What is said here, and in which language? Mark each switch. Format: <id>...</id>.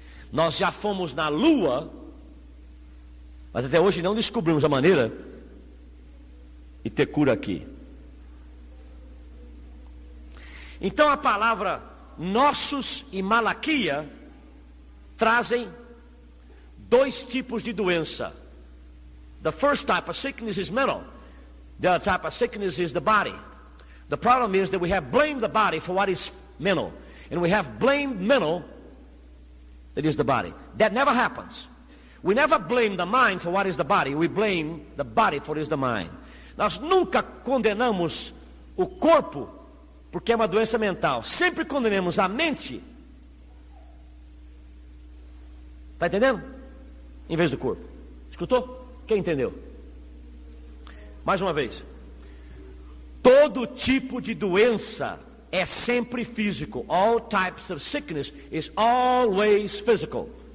<pt>Nós já fomos na Lua, mas até hoje não descobrimos a maneira de ter cura aqui. Então a palavra nossos e Malaquia trazem 2 tipos de doença.</pt> <en>The first type of sickness is mental. The other type of sickness is the body. The problem is that we have blamed the body for what is mental, and we have blamed mental that is the body. That never happens. We never blame the mind for what is the body. We blame the body for what is the mind.</en> <pt>Nós nunca condenamos o corpo porque é uma doença mental. Sempre condenamos a mente. Está entendendo? Em vez do corpo. Escutou? Quem entendeu? Mais uma vez. Todo tipo de doença é sempre físico.</pt> <en>All types of sickness is always physical.</en>